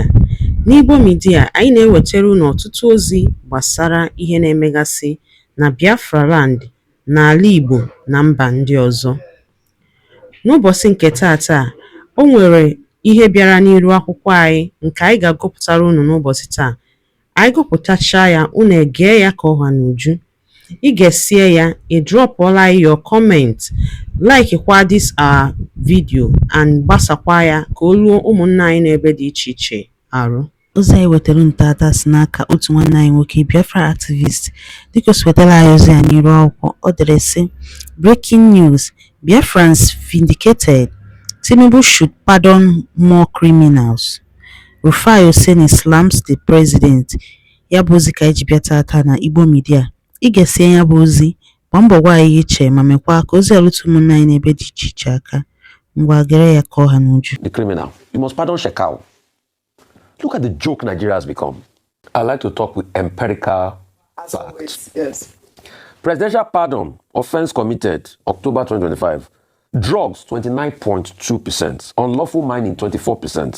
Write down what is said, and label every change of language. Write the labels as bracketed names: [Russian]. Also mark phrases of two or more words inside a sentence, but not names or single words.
[Igbo] N'Igbo Media, anyị na-ewetara unu ọtụtụ ozi gbasara ihe na-emegasị na Biafra land, n'ala Igbo na mba ndị ọzọ. N'ụbọchị nke taata, o nwere ihe bịara n'iru akwụkwọ anyị nke anyị ga-agụpụtara unu n'ụbọchị taa. Anyị gụpụtachaa ya, unu egee ya ka ọha n'uju. Ị ga-esie ya, ị drọpụọla [English] your comment, [Igbo] like kwa [English] this our video [Igbo] and gbasakwa ya ka o ruo ụmụnna anyị n'ebe dị iche iche arụ. Ozi anyị wetara ntata si n'aka otu nwanne anyị nwoke [English] Biafra activist. [Igbo] Dịka o si wetara anyị ozi ya n'iru akwụkwọ, ọ dere sị: [English] Breaking news, Biafrans vindicated. Tinubu should pardon more criminals. Rufai Oseni slams the president. [Igbo] Ya bụ ozi ka anyị ji bịa tata na Igbo Media. Ị ga-esie ya bụ ozi, gbaa mbọ gwa anyị iche ma mekwa ka ozi alụtụ ụmụnna anyị n'ebe dị iche iche aka. Ngwa gere ya ka ọha n'uju. [English] The criminal. You must pardon Shekau. Look at the joke Nigeria has become. I like to talk with empirical facts. Yes. Presidential pardon, offense committed, October 2025. Drugs, 29.2%. Unlawful mining, 24%.